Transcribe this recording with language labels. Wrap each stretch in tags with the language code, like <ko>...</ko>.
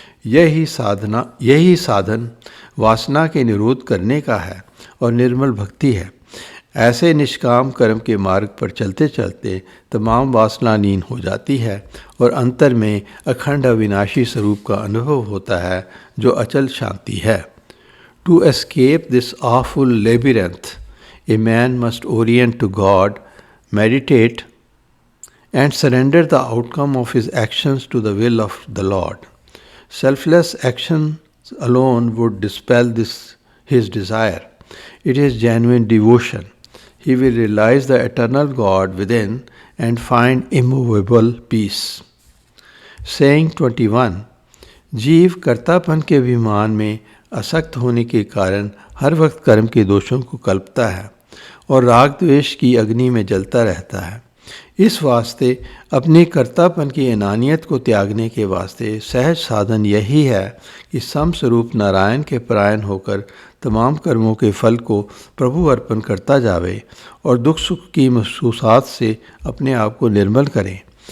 <hi>यही साधन वासना के निरोध करने का है और निर्मल भक्ति है। ऐसे निष्काम कर्म के मार्ग पर चलते चलते तमाम वासना लीन हो जाती है और अंतर में अखंड अविनाशी स्वरूप का अनुभव होता है, जो अचल शांति है।</hi> <en>To escape this awful labyrinth, a man must orient to God, meditate, and surrender the outcome of his actions to the will of the Lord. Selfless action alone would dispel his desire. It is genuine devotion. He will realize the eternal God within and find immovable peace. Saying 21.</en> <hi>जीव कर्तापन के अभिमान में आसक्त होने के कारण हर वक्त कर्म के दोषों को कल्पता है और राग द्वेष की अग्नि में जलता रहता है। इस वास्ते अपने कर्तापन की अनानियत को त्यागने के वास्ते सहज साधन यही है कि समस्वरूप नारायण के परायण होकर तमाम कर्मों के फल को प्रभु अर्पण करता जावे और दुख सुख की महसूसात से अपने आप को निर्मल करे।</hi>